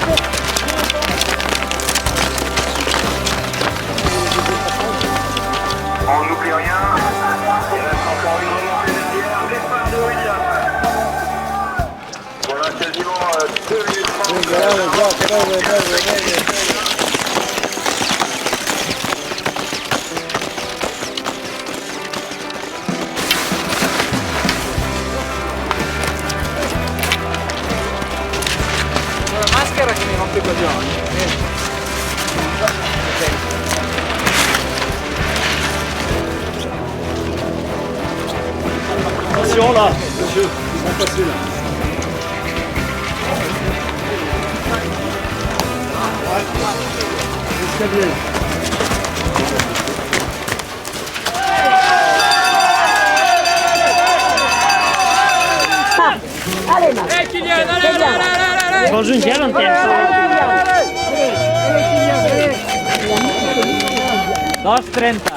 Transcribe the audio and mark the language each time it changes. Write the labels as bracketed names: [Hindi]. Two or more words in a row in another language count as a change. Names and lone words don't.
[French] On n'oublie rien. Il reste encore une remontée derrière. Départ de William. On a quasiment 2 minutes 30. [Italian] Maschera che mi rompe i coglioni. [French] Attention là, monsieur, ils vont passer là. L'escalier. Allez, Marc. Kylian, allez. [Italian] Raggiungiamo un tempo. 2:30.